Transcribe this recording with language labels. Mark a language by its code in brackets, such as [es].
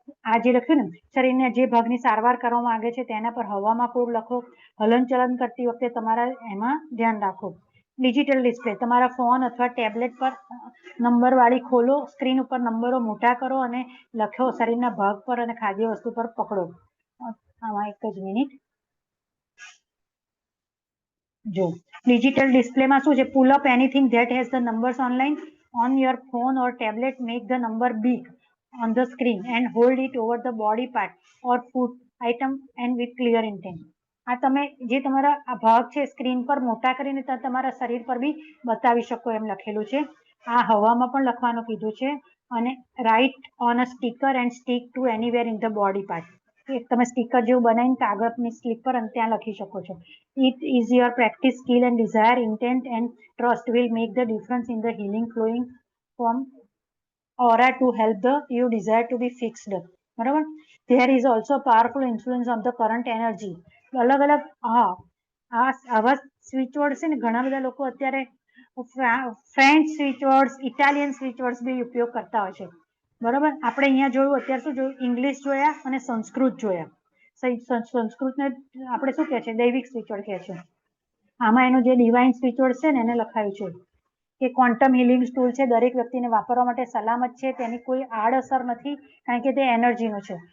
[gu] આ જે લખ્યું ને, શરીરના જે ભાગની સારવાર કરવામાં આવે છે તેના પર હવામાં કોડ લખો. હલનચલન કરતી વખતે તમારા એમાં ધ્યાન રાખો. ડિજિટલ ડિસ્પ્લે, તમારા ફોન અથવા ટેબ્લેટ પર નંબર વાળી ખોલો, સ્ક્રીન ઉપર નંબરો મોટા કરો અને લખો શરીરના ભાગ પર અને ખાદ્ય વસ્તુ પર પકડો. આમાં એક જ મિનિટ જો. ડિજિટલ ડિસ્પ્લેમાં શું છે, [en] Pull up anything that has the numbers online on your phone or tablet, make the number big on the screen and hold it over the body part or food item and with clear intent. [gu] આ તમે જે તમારા આ ભાગ છે screen પર મોટા કરીને તમારા શરીર પર બી બતાવી શકો એમ લખેલું છે. આ હવામાં પણ લખવાનું કીધું છે. [en] અને write on a sticker and stick to anywhere in the body part. [gu] તમે સ્ટીકર જેવું બનાવીને કાગળની સ્લીપ પર અને ત્યાં લખી શકો છો. [en] It is your practice, skill and desire, intent and trust will make the difference in the healing flowing from aura to help the you desire to be fixed. બરાબર. There is also a powerful influence of the current energy. [gu] અલગ અલગ આવા switch word છે ને, ઘણા બધા લોકો અત્યારે French switch words, Italian switch words બી ઉપયોગ કરતા હોય છે, બરાબર. આપણે અહીંયા જોયું, અત્યારે શું જોયું, ઇંગ્લિશ જોયા અને સંસ્કૃત જોયા. સંસ્કૃતને આપણે શું કહે છે, દૈવિક સ્વિચ વર્ડ કહે છે. આમાં એનું જે ડિવાઇન સ્વિચ વર્ડ છે ને એને લખાયું છે કે ક્વોન્ટમ હિલિંગ ટૂલ છે, દરેક વ્યક્તિને વાપરવા માટે સલામત છે, તેની કોઈ આડઅસર નથી કારણ કે તે એનર્જીનો છે.